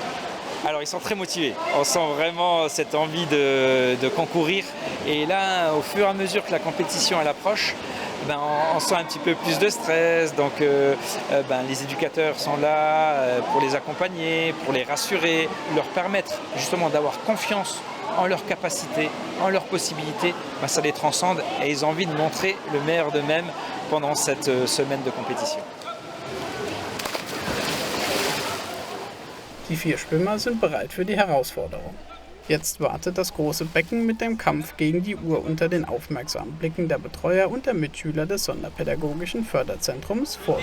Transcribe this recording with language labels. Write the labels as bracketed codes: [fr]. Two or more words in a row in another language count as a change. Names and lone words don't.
[fr] Alors ils sont très motivés, on sent vraiment cette envie de concourir et là au fur et à mesure que la compétition elle approche, on sent un petit peu plus de stress, donc les éducateurs sont là pour les accompagner, pour les rassurer, leur permettre justement d'avoir confiance en leurs capacités, en leurs possibilités, ça les transcende et ils ont envie de montrer le meilleur d'eux-mêmes pendant cette semaine de compétition. [de] Die 4 Schwimmer sind bereit für die Herausforderung. Jetzt wartet das große Becken mit dem Kampf gegen die Uhr unter den aufmerksamen Blicken der Betreuer und der Mitschüler des Sonderpädagogischen Förderzentrums Forbach.